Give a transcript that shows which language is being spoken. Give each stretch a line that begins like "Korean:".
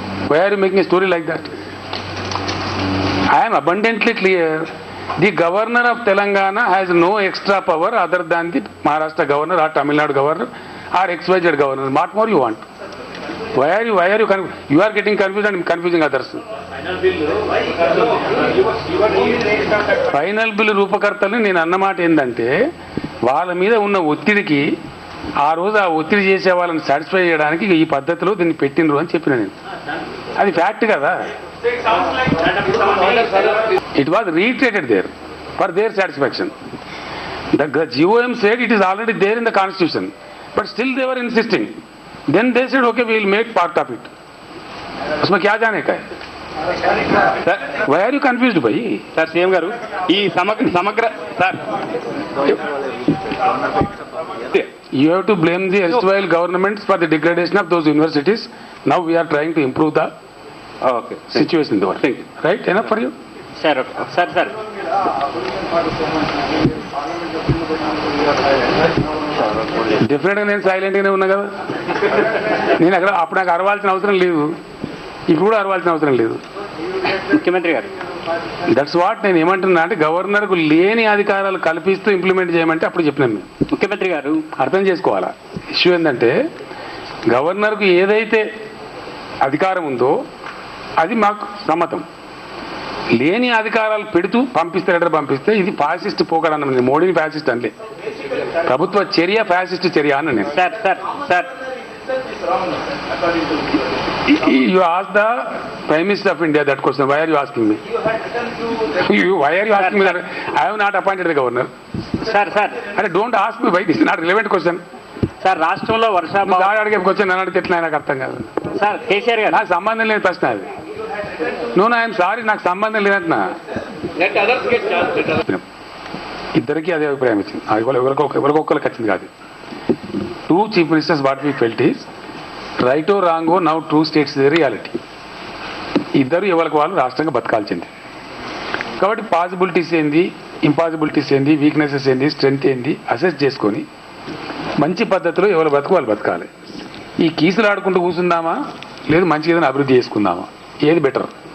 English: Why are you making a story like that? I am abundantly clear. The governor of Telangana has no extra power other than the Maharashtra governor or Tamil Nadu governor or XYZ governor. What more you want? Why are you you are getting confused and confusing others.
Telugu: Final bill రూపకర్తలు నేను అన్నమాట ఏంటంటే వాళ్ళ మీద ఉన్న ఒత్తిడికి ఆ రోజు ఆ ఒత్తిడి చేసే వాళ్ళని సాటిస్ఫై చేయడానికి ఈ పద్ధతిలో దీన్ని పెట్టినరు అని చెప్పిన నేను. అది ఫ్యాక్ట్ కదా.
English: It was reiterated there for their satisfaction. The GOM said it is already there in the Constitution, but still they were insisting. Then they said, okay, we will make part of it.
Hindi: उसमें क्या जाने का है?
English: Why are you confused, bhai?
Telugu: sir, CM garu, ఈ సమగ్ర sir,
English: you have to blame the erstwhile governments for the degradation of those universities. Now we are trying to improve the situation in the world. Right? Enough for you? sir,
Telugu: డెఫినెట్గా నేను సైలెంట్గానే ఉన్నా కదా. నేను అప్పుడు నాకు అరవాల్సిన అవసరం లేదు, ఇప్పుడు కూడా అరవాల్సిన అవసరం లేదు. ముఖ్యమంత్రి గారు,
English: that's what
Telugu: నేను ఏమంటున్నా అంటే గవర్నర్కు లేని అధికారాలు కల్పిస్తూ ఇంప్లిమెంట్ చేయమంటే అప్పుడు చెప్పినాను. ముఖ్యమంత్రి గారు అర్థం చేసుకోవాలా. ఇష్యూ ఏంటంటే గవర్నర్కు ఏదైతే అధికారం ఉందో అది మాకు సమ్మతం. లేని అధికారాలు పెడుతూ పంపిస్తే ఇది ఫ్యాసిస్ట్ పోకడన్న. మోడీని ఫ్యాసిస్ట్ అనలే, ప్రభుత్వ చర్య ఫ్యాసిస్ట్ చర్య అన్న నేను.
English: Sir You ask the Prime Minister of India that question. Why are you asking me? Why are you asking me that? I have not appointed the governor. Sir. Don't ask me why. This is not relevant question.
Telugu: Sir, రాష్ట్రంలో దాడి అడిగే question నన్ను అడిగితే ఎట్లా నాకు అర్థం కాదు. Sir, KCR గారు నాకు సంబంధం లేని ప్రశ్న అది.
English: I'm sorry,
Telugu: నాకు సంబంధం లేదంటున్నా. ఇద్దరికి అదే అభిప్రాయం వచ్చింది. ఎవరికొక్కరికి వచ్చింది కాదు.
English: 2 chief ministers what we felt is right or wrong or now 2 states is the reality.
Telugu: ఇద్దరు ఎవరికి వాళ్ళు రాష్ట్రంగా బతకాల్సింది. కాబట్టి పాసిబిలిటీస్ ఏంది, ఇంపాసిబిలిటీస్ ఏంది, వీక్నెసెస్ ఏంది, స్ట్రెంగ్త్ ఏంది అసెస్ చేసుకొని మంచి పద్ధతిలో ఎవరు బతుకు వాళ్ళు బతకాలి. ఈ కీసులు ఆడుకుంటూ కూర్చుందామా, లేదు మంచిగా ఏదైనా అభివృద్ధి చేసుకుందామా, ఏది బెటర్?